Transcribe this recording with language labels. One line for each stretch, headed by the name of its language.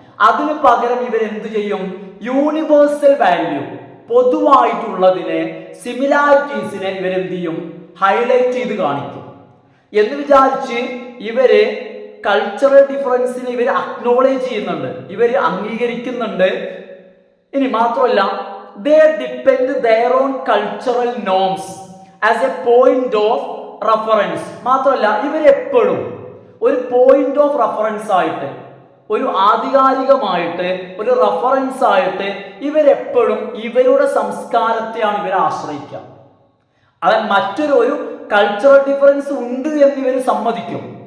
Malayalam: അതിന് പകരം എന്ത് ചെയ്യും? യൂണിവേഴ്സൽ വാല്യൂ, പൊതുവായിട്ടുള്ളതിനെ, സിമിലാരിറ്റീസിനെ എന്ത് ചെയ്യും? ഹൈലൈറ്റ് ചെയ്ത് കാണിക്കും. എന്ന് വിചാരിച്ച് കൾച്ചറൽ ഡിഫറൻസിനെ അക്നോളേജ് ചെയ്യുന്നുണ്ട്, അംഗീകരിക്കുന്നുണ്ട്. ഇനി മാത്രമല്ല,
English: they depend their own cultural norms as a point of reference.
Malayalam: മാത്രമല്ല ഇവരെപ്പോഴും ഒരു പോയിന്റ് ഓഫ് റെഫറൻസ് ആയിട്ട്, ഒരു ആധികാരികമായിട്ട്, ഒരു റെഫറൻസ് ആയിട്ട് ഇവരെപ്പോഴും ഇവരുടെ സംസ്കാരത്തെയാണ് ആശ്രയിക്കുക. അതായത് മറ്റൊരു കൾച്ചറൽ ഡിഫറൻസ് ഉണ്ട് എന്ന് സമ്മതിക്കും.